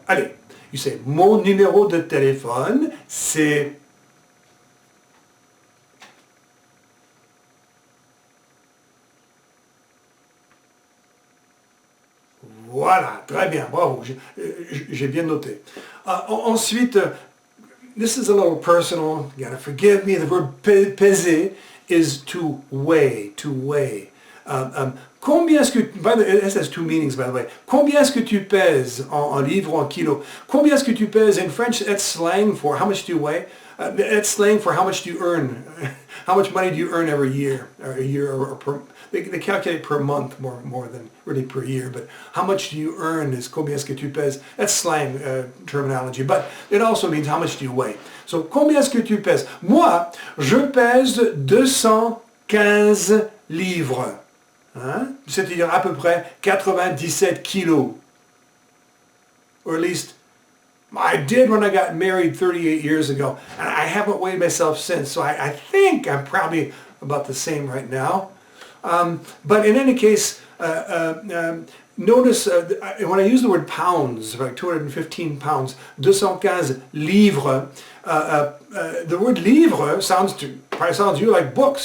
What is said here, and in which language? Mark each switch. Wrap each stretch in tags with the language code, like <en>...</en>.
<fr>Allez,</fr> <en>you say,</en> <fr>mon numéro de téléphone, c'est... Voilà, très bien, bravo, j'ai bien noté.</fr> <en>Ensuite, this is a little personal, you gotta forgive me, the verb peser is to weigh, to weigh.</en> <fr>Combien est-ce que,</fr> <en>this has two meanings by the way,</en> <fr>combien est-ce que tu pèses en livres ou en kilos? Combien est-ce que tu pèses</fr> <en>in French, that's slang for how much do you weigh? That's slang for how much do you earn? How much money do you earn every year? Or a year or per, they calculate per month more than really per year, but how much do you earn is</en> <fr>combien est-ce que tu pèses?</fr> <en>That's slang terminology, but it also means how much do you weigh. So</en> <fr>combien est-ce que tu pèses? Moi, je pèse 200 15 livres. Hein? C'est-à-dire à peu près 97 kilos.</fr> <en>Or at least I did when I got married 38 years ago. And I haven't weighed myself since. So I think I'm probably about the same right now. But in any case, notice when I use the word pounds, like 215 pounds,</en> <fr>215 livres,</fr> <en>the word livre probably sounds to you like books.</en>